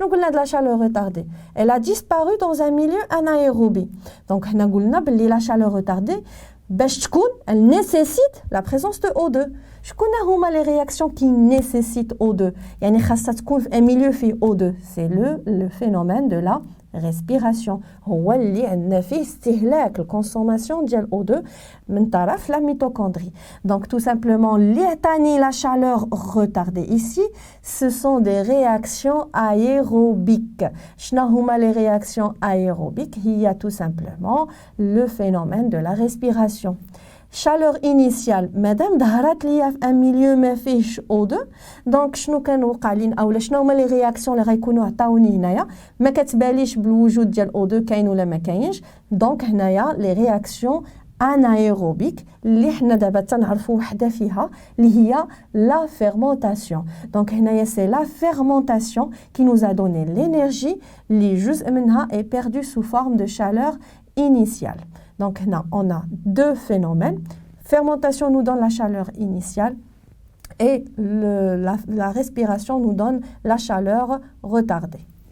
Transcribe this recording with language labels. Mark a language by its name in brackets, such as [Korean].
[French] De la chaleur retardée. Elle a disparu dans un milieu anaérobie. Donc, la chaleur retardée, elle nécessite la présence de O2. Les réactions qui nécessitent O2. Un milieu fait O2. C'est le phénomène de la respiration. [Arabic] هو اللي عندنا فيه استهلاك الكونسوماسيون ديال O2 من طرف [French] la mitochondrie. Donc tout simplement la chaleur retardée ici, ce sont des réactions aérobiques. [Arabic] شنو هما [French] les réactions aérobiques? Il y a tout simplement le phénomène de la respiration. Chaleur initiale, madame [Arabic] ظهرت ليا في ان ميليو ما فيهش O2 دونك شنو كانوا قالين اولا شنو هما لي رياكسيون اللي غيكونوا عطاوني هنايا ما كتباليش بالوجود ديال O2 كاين ولا ما كاينش دونك هنايا لي رياكسيون anaérobique اللي حنا دابا تنعرفوا وحده فيها اللي هي [French] la fermentation. Donc [Arabic] هنايا [French] c'est la fermentation qui nous a donné l'énergie [Arabic] اللي جزء منها [French] est perdu sous forme de chaleur initiale. Donc là, on a deux phénomènes. Fermentation nous donne la chaleur initiale et la respiration nous donne la chaleur retardée.